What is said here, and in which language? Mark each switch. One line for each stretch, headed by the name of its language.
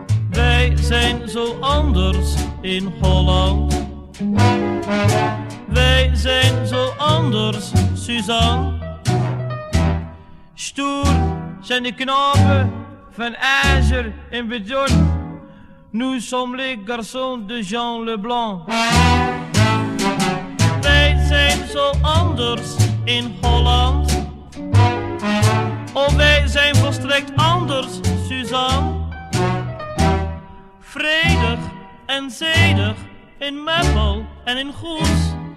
Dutch: Wij zijn zo anders in Holland. Wij zijn zo anders, Suzanne. Stoer zijn de knapen van ijzer en beton.
French: Nous sommes les garçons de Jean Leblanc.
Dutch: Wij zijn zo anders in Holland. Oh, wij zijn volstrekt anders, Suzanne. Vredig en zedig in Meppel en in Goes.